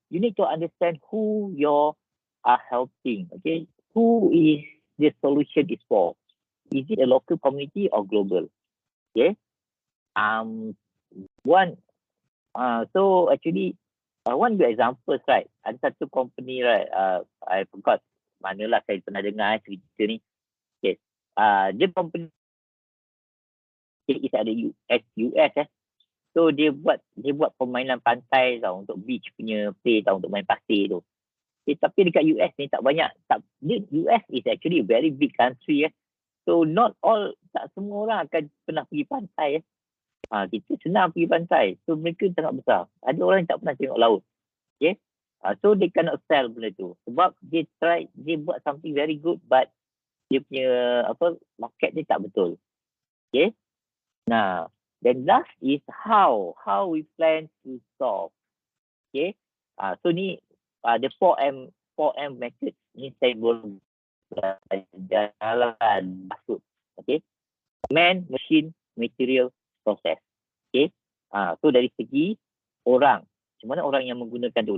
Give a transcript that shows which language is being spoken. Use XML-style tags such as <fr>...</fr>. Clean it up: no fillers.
<en>You need to understand who you are helping. Okay. Who is the solution is for? Is it a local community or global? Okay. So actually, one good example, right?</en> <ms>Ada satu company, right? I forgot manalah saya pernah dengar cerita ni. Okay. Dia company is ada US. So dia buat permainan pantai tau, untuk beach punya play tau, untuk main pasir tu. Tapi dekat US ni tak banyak.</ms> <en>US is actually a very big country.</en> <ms>So tak semua orang akan pernah pergi pantai. Kita senang pergi pantai. So mereka sangat besar. Ada orang yang tak pernah tengok laut. Okay. So they cannot sell benda tu. Sebab dia buat something very good, but dia punya market dia tak betul. Okay.</ms> <en>Nah, then last is how we plan to solve. Okay.</en> <ms>So ni the 4M method ni saya boleh jalan maksud.</ms> <en>Okay. Man, machine, material, process. Okay.</en> <ms>So dari segi orang, macam mana orang yang menggunakan tu.</ms>